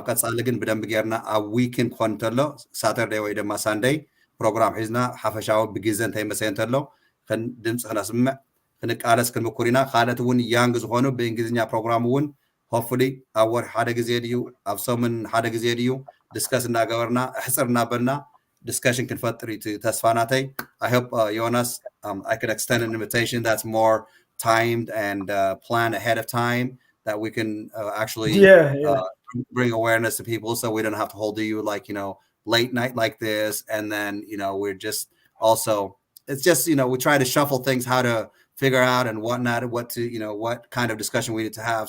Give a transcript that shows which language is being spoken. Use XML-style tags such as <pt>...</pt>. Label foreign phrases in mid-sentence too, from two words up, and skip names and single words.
<ti>ቀፃሊ ግን ብደንቢ ጌርና ኣብ ዊክን ክኾን እንተሎ ሳተርደይ ወይ ድማ ሳንደይ ፕሮግራም ሒዝና ሓፈሻዊ ብግዜ እንተይመሰየ እንተሎ ድምፂ ክነስምዕ ክንቃለስ ክንምኩር ኢና። ካልኦት እውን ያንግ ዝኾኑ ብእንግሊዝኛ ፕሮግራም እውን ሆፕፉሊ ኣብ ወርሒ ሓደ ግዜ ድዩ ኣብ ሰሙን ሓደ ግዜ ድዩ ዲስከስ እናገበርና ሕፅር እናበልና discussion ክንፈጥር እዩ ተስፋ</ti> <en>ናተይ። I hope Jonas, I can extend an invitation that's more timed and planned ahead of time, that we can actually bring awareness to people, so we don't have to hold you like late night like this, and then we're just also, it's just we try to shuffle things how to figure out and whatnot, what kind of discussion we need to have.</en>